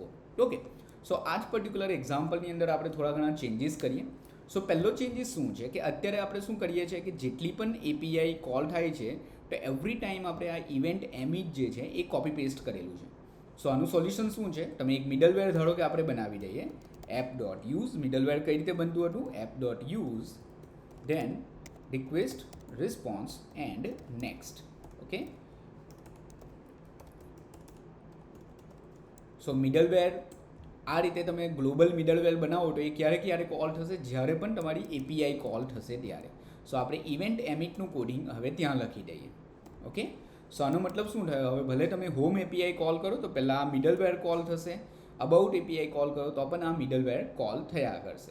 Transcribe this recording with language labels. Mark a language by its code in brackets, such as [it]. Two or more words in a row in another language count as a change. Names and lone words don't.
[en] okay, so [gu] આ જ [en] particular exampleની [gu] અંદર આપણે થોડા ઘણા ચેન્જીસ કરીએ. સો પહેલો ચેન્જીસ શું છે કે અત્યારે આપણે શું કરીએ છીએ કે જેટલી પણ [en] API call [gu] થાય છે તો [en] every time [gu] આપણે આ [en] event emit [gu] જે છે એ [en] copy paste [gu] કરેલું છે. સો આનું સોલ્યુશન શું છે, તમે એક મિડલવેર ધારો કે આપણે બનાવી દઈએ app.use. મિડલવેર કઈ રીતે બનતું હતું, [en] app.use then request response and next. okay, so middleware [gu] આ રીતે તમે [en] global middleware [gu] બનાવો તો એ ક્યારે કોલ થશે, જ્યારે પણ તમારી [en] API call [gu] થશે ત્યારે. સો આપણે [en] event emitનું coding [gu] હવે ત્યાં લખી દઈએ. [en] okay, so [gu] આનો મતલબ શું થયો, હવે ભલે તમે [en] home API call [gu] કરો તો પહેલાં આ [en] middleware call [gu] થશે, [en] about API call [gu] કરો તો પણ આ [en] middleware call [gu] થયા કરશે.